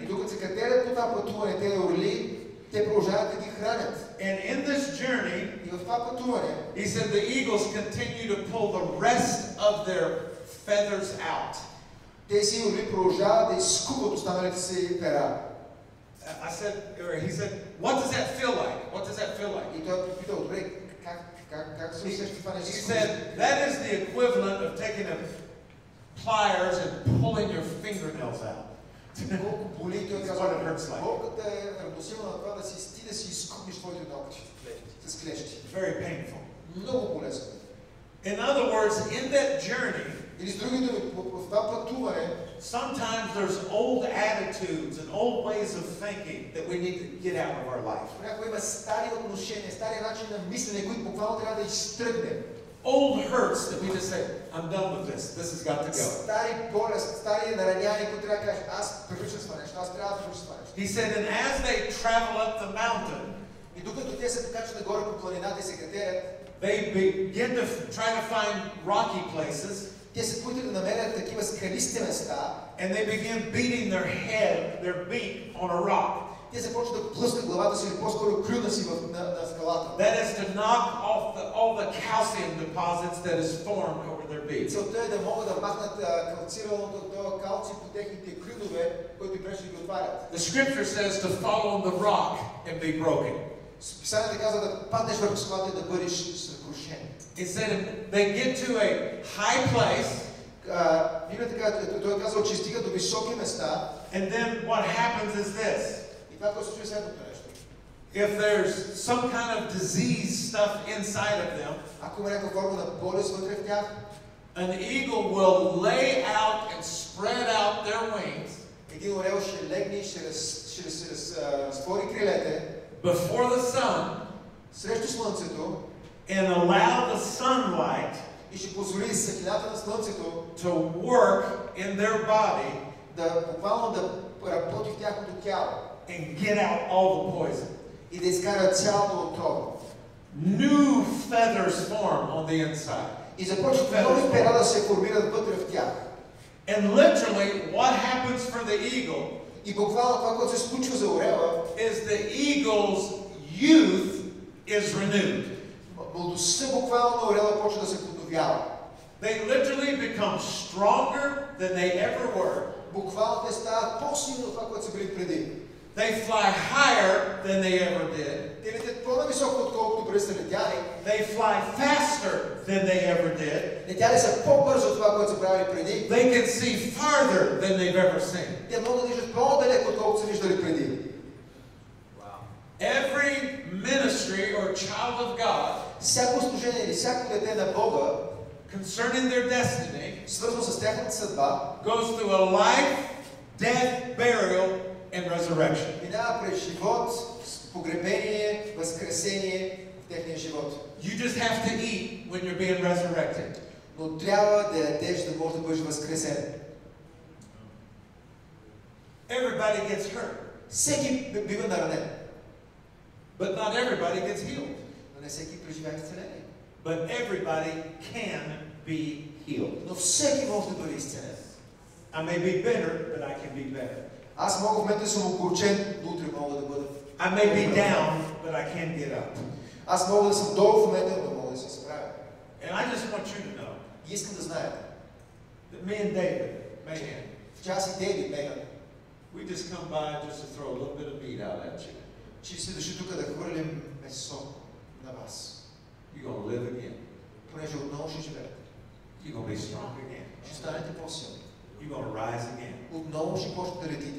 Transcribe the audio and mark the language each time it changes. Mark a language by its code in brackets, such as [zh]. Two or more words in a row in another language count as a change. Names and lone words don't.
[bg] И докато се катерят по това пътуване, те орли, те продължават да ги хранят. [en] And in this journey, [bg] И в това пътуване, [en] he said the eagles continue to pull the rest of their feathers out. [bg] тези орли продължават да изскубват останалите си пера. [en] He said, what does that feel like? What does that feel like? [bg] И той попитал, добре, как се усеща това нещо? [en] He said, that is the equivalent of taking a pliers and pulling your fingernails out. [bg] Колко боли, той [en] What it [bg] казва, [en] hurts like. [bg] болката е равносилна на това да си изкубиш твоите ногти с клещи. [en] Very painful. [bg] Много болезнено. [en] In other words, in that journey, [bg] Или с другите думи, в това пътуване, [en] sometimes there's old attitudes and old ways of thinking that we need to get out of our life. [bg] понякога има стари отношения, стари начин на мислене, които буквално трябва да изтръгнем. [en] Old hurts that we just say, I'm done with this. This has got to go. [bg] Стари болести, стари нараняния, които трябва да кажеш, аз привличам с това нещо, аз трябва да привличам с това нещо. [en] He said, and as they travel up the mountain, [bg] И докато те се покачват нагоре по планината и се катерят, [en] they begin to try to find rocky places, [bg] те се опитват да намерят такива скалисти места [en] and they begin beating their beak on a rock. [bg] Те започват да плъскат главата си или по-скоро клюна си на скалата. [en] That is to knock off all the calcium deposits that is formed over their beaks. [bg] Целта е да могат да махнат калцираното калци по техните клюнове, които пречат да ги отварят. [en] The scripture says to fall on the rock and be broken. [bg] Писанието казва да паднеш върху скалата и да бъдеш съкрушен. [en] It said they get to a high place. [bg] Той е казал, че стига до високи места. [en] And then what happens is this. [bg] И това, което се случва следното нещо. [en] If there's some kind of disease stuff inside of them, [bg] ако има някаква форма на болест вътре в тях, [en] an eagle will lay out and spread out their wings. [bg] Един орел ще легне и ще разтвори крилете [en] before the sun, [bg] срещу слънцето, [en] and allow the sunlight [bg] и ще позволи светлината на слънцето [en] to work in their body [bg] да буквално да работи в тяхното тяло [en] and get out all the poison. [bg] И да изкара цялото отрова. [en] New feathers form on the inside. [bg] И започват нови пера да се формират вътре в тях. [en] And literally, what happens for the eagle [bg] и буквално това, което се случва за орела, [en] is the eagle's youth is renewed. [bg] Младостта буквално на орела почва да се подновява. [en] They literally become stronger than they ever were. [bg] Буквално те стават по-силни от това, което са били преди. [en] They fly higher than they ever did. [bg] Те летят по-нависоко, отколкото преди са летяли. [en] They fly faster than they ever did. [bg] Летяли са по-бързо от това, което са правили преди. [en] They can see farther than they've ever seen. [bg] Те могат да виждат по-далеко, отколкото са виждали преди. [en] Every ministry or child of God, [bg] всяко служение или всяко дете на Бога, [en] concerning their destiny, [bg] свързано с тяхната съдба, [en] goes through a life, death, burial, and resurrection. [bg] Минава през живот, погребение, възкресение в техния живот. [en] You just have to eat when you're being resurrected. [bg] Но трябва да ядеш, да можеш да бъдеш възкресен. [en] Everybody gets hurt. [bg] Всеки бива наранен. [en] But not everybody gets healed. [bg] Но не всеки преживява изцеление. [en] But everybody can be healed. [bg] Но всеки може да бъде изцелен. [en] I may be bitter, but I can be better. [bg] Аз мога в момента да съм огорчен, но утре мога да бъда. [en] I may be down, but I can get up. [bg] Аз мога да съм долу в момента, но мога да се справя. [en] And I just want you to know. [bg] И искам да знаете. [en] That me and David, Mahan, [bg] в час и Дейвид, Меган, [en] we just come by just to throw a little bit of meat out at you. [bg] че си дошли тук да хвърлим месо на вас. [en] You're going to live again. [bg] Понеже отново ще живеете. [en] You're going to be strong again. [bg] Ще станете по-силни. [en] You're going to rise again. [bg] Отново ще почнете да летите.